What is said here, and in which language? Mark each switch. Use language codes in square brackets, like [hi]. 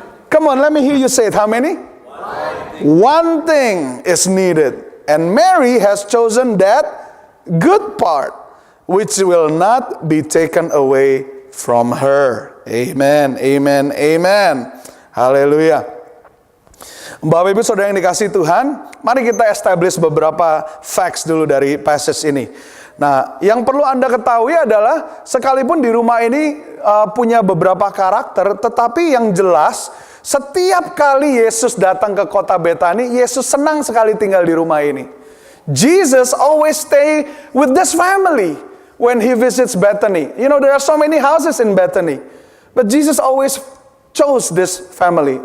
[en] Come on, let me hear you say it. How many? One thing is needed. And Mary has chosen that good part, which will not be taken away from her. Amen, amen, amen. Haleluya. [id] Bapak Ibu Saudara yang dikasihi Tuhan, mari kita establish beberapa facts dulu dari passage ini. Nah, yang perlu Anda ketahui adalah sekalipun di rumah ini punya beberapa karakter, tetapi yang jelas setiap kali Yesus datang ke kota Betani, Yesus senang sekali tinggal di rumah ini. [en] Jesus always stay with this family when he visits Bethany. There are so many houses in Bethany, but Jesus always chose this family.